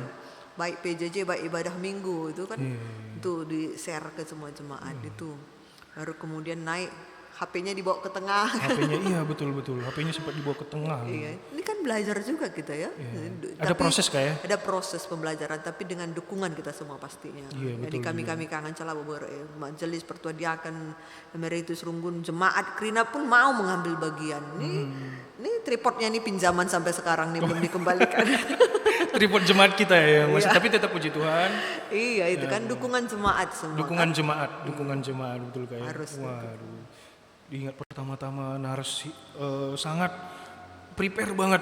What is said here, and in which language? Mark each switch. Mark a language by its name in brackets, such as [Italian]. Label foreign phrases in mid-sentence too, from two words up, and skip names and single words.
[Indonesian] Baik PJJ, baik ibadah minggu itu kan. Itu di-share ke semua jemaat itu. Baru kemudian naik HP-nya dibawa ke tengah. HP-nya iya betul. HP-nya sempat dibawa ke tengah. Iya, ini kan belajar juga kita ya. Ada proses kak ya? Ada proses pembelajaran, tapi dengan dukungan kita semua pastinya. Iya, Jadi kami kangen celah majelis pertua diakan emeritus runggun jemaat Krina pun mau mengambil bagian. Ini tripodnya nih pinjaman sampai sekarang nih belum dikembalikan. Tripod jemaat kita ya masih, tapi tetap puji Tuhan. Iya itu kan dukungan jemaat semua. Dukungan jemaat betul kayak. Harus. Waduh. Diingat pertama-tama naras sangat prepare banget.